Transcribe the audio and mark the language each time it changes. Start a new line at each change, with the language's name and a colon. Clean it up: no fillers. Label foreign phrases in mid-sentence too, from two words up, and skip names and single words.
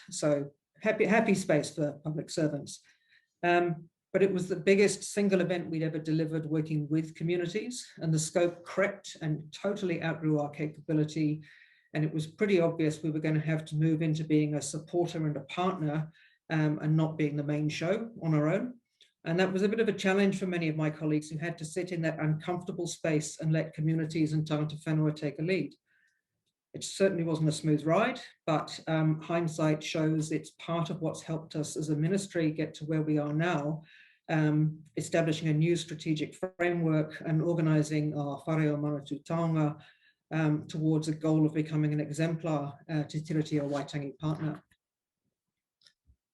English: So happy space for public servants. But it was the biggest single event we'd ever delivered working with communities, and the scope crept and totally outgrew our capability. And it was pretty obvious we were going to have to move into being a supporter and a partner, and not being the main show on our own. And that was a bit of a challenge for many of my colleagues who had to sit in that uncomfortable space and let communities and
Māori: tangata whenua
English: take a lead. It certainly wasn't a smooth ride, but hindsight shows it's part of what's helped us as a ministry get to where we are now, establishing a new strategic framework and organising our
Māori: whare o Manatū Taonga
English: towards a goal of becoming an exemplar Te Tiriti o Waitangi partner.